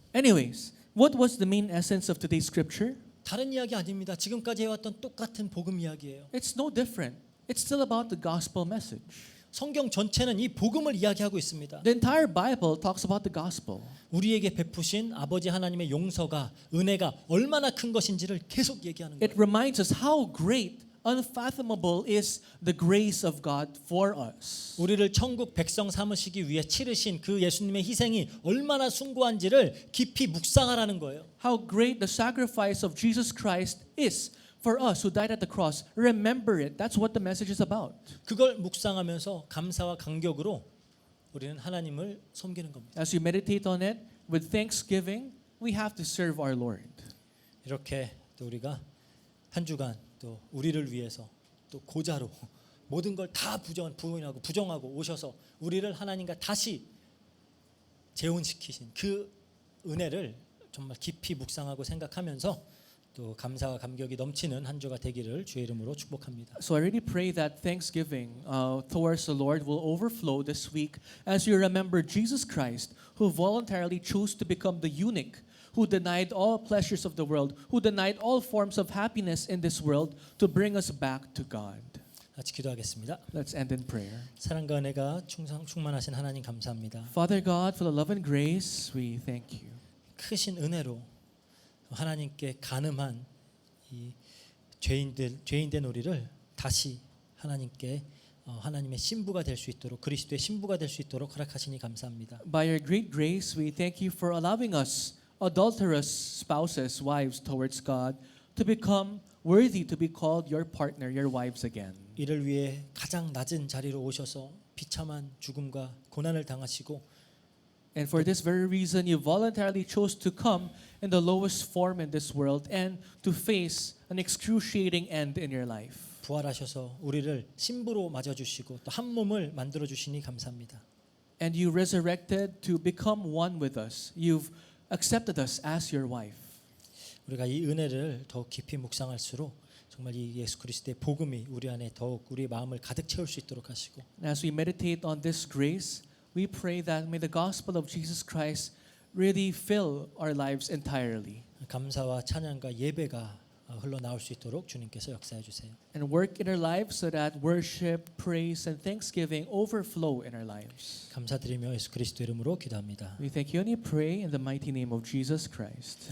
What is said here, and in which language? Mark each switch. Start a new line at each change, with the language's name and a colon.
English: Anyways, what was the main essence of today's scripture?
Korean: 다른 이야기 아닙니다. 지금까지 해왔던 똑같은 복음 이야기예요.
English: It's no different. It's still about the gospel message.
Korean: 성경 전체는 이 복음을 이야기하고 있습니다.
English: The entire Bible talks about the gospel.
Korean: 우리에게 베푸신 아버지 하나님의 용서가 은혜가 얼마나 큰 것인지를 계속 얘기하는
English: It
Korean: 거예요.
English: reminds us how great, unfathomable is the grace of God for us.
Korean: 우리를 천국 백성 삼으시기 위해 치르신 그 예수님의 희생이 얼마나 숭고한지를 깊이 묵상하라는 거예요.
English: How great the sacrifice of Jesus Christ is for us who died at the cross. Remember it. That's what the message is about.
Korean: 그걸 묵상하면서 감사와 감격으로 우리는 하나님을 섬기는 겁니다.
English: As you meditate on it with thanksgiving, we have to serve our Lord.
Korean: 이렇게 또 우리가 한 주간 또 우리를 위해서 또 고자로 모든 걸 다 부정하고 오셔서 우리를 하나님과 다시 재혼시키신 그 은혜를 정말 깊이 묵상하고 생각하면서 또 감사와 감격이 넘치는 한 주가 되기를 주의 이름으로 축복합니다.
English: So I really pray that thanksgiving towards the Lord will overflow this week as you remember Jesus Christ, who voluntarily chose to become the eunuch, who denied all pleasures of the world, who denied all forms of happiness in this world to bring us back to God.
Korean: 같이 기도하겠습니다.
English: Let's end in prayer.
Korean: 사랑과 은혜가 충만하신 하나님 감사합니다.
English: Father God, for the love and grace, we thank you.
Korean: 크신 은혜로 하나님께 간음한 이 죄인된 우리를 다시 하나님께 하나님의 신부가 될 수 있도록 그리스도의 신부가 될 수 있도록 허락하시니 감사합니다.
English: By your great grace, we thank you for allowing us, adulterous spouses, wives towards God, to become worthy to be called your partner, your wives again.
Korean: 이를 위해 가장 낮은 자리로 오셔서 비참한 죽음과 고난을 당하시고
English: And for this very reason, you voluntarily chose to come in the lowest form in this world and to face an excruciating end in your life.
Korean: 부활하셔서 우리를 신부로 맞아 주시고 또 한 몸을 만들어 주시니 감사합니다.
English: And you resurrected to become one with us. You've accepted us as your wife.
Korean: 우리가 이 은혜를 더 깊이 묵상할수록 정말 이 예수 그리스도의 복음이 우리 안에 더욱 우리의 마음을 가득 채울 수 있도록 하시고
English: And as we meditate on this grace, we pray that may the gospel of Jesus Christ really fill our lives entirely.
Korean: 감사와 찬양과 예배가 흘러나올 수 있도록 주님께서 역사해 주세요.
English: And work in our lives so that worship, praise, and thanksgiving overflow in our lives.
Korean: 감사드리며 예수 그리스도 이름으로 기도합니다.
English: We thank you and we pray in the mighty name of Jesus Christ.